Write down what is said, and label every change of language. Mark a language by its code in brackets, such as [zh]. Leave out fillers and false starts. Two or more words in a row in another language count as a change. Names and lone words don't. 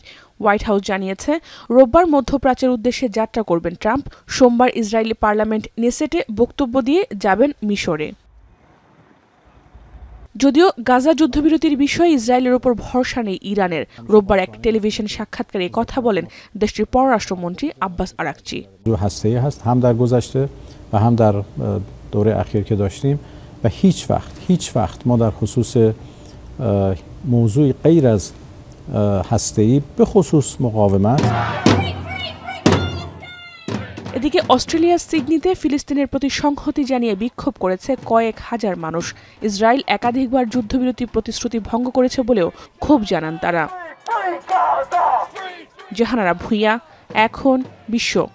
[bn] হোয়াইট হাউস জানিয়েছে, রোববার মধ্যপ্রাচ্যের উদ্দেশ্যে যাত্রা করবেন ট্রাম্প। সোমবার ইসরায়েলি পার্লামেন্ট নেসেটে বক্তব্য দিয়ে যাবেন মিশরে। যদিও গাজা যুদ্ধবিরতির বিষয়ে ইসরায়েলের ওপর ভরসা নেই ইরানের। রোববার এক টেলিভিশন সাক্ষাৎকারে কথা বলেন দেশটির পররাষ্ট্রমন্ত্রী আব্বাস আরাকচি। [fa] هم در گذشته و هم در دوره اخیر که داشتیم و هیچ وقت ما در خصوص موضوعی غیر از هسته‌ای به خصوص مقاومت। [bn] এদিকে অস্ট্রেলিয়ার সিডনিতে ফিলিস্তিনের প্রতি সংহতি জানিয়ে বিক্ষোভ করেছে কয়েক হাজার মানুষ। ইসরায়েল একাধিকবার যুদ্ধবিরতি প্রতিশ্রুতি ভঙ্গ করেছে বলেও ক্ষোভ জানান তারা। জাহানারা ভুঁইয়া, এখন বিশ্ব।